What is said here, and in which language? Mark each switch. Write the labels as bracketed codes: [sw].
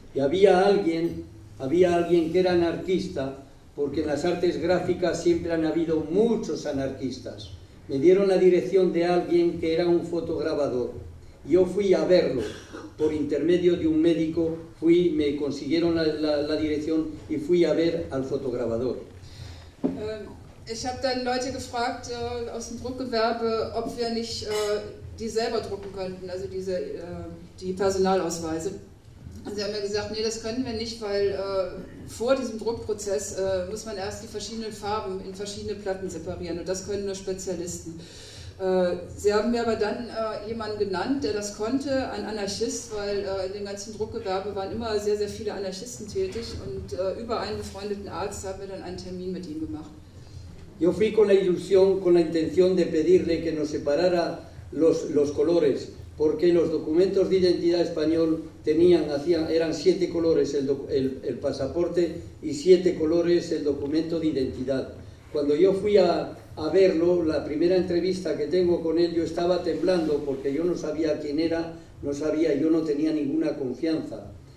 [es] Y había alguien que era anarquista, porque en las artes gráficas siempre han habido muchos anarquistas. Me dieron la dirección de alguien que era un fotograbador. Yo fui a verlo por intermedio de un médico. Me consiguieron la dirección y fui a ver al fotograbador. [de] Ich habe dann Leute gefragt aus dem Druckgewerbe, ob wir nicht die selber drucken könnten, also die Personalausweise. Und sie haben mir gesagt, nee, das können wir nicht, weil vor diesem Druckprozess muss man erst die verschiedenen Farben in verschiedene Platten separieren und das können nur Spezialisten. Sie haben mir aber dann jemanden genannt, der das konnte, ein Anarchist, weil in dem ganzen Druckgewerbe waren immer sehr, sehr viele Anarchisten tätig und über einen befreundeten Arzt haben wir dann einen Termin mit ihm gemacht. [es] Yo fui con la ilusión, con la intención de pedirle que nos separara los colores, porque los documentos de identidad español eran 7 colores el pasaporte y 7 colores el documento de identidad. Cuando yo fui a verlo, la primera entrevista que tengo con él, yo estaba temblando porque yo no sabía quién era, yo no tenía ninguna confianza.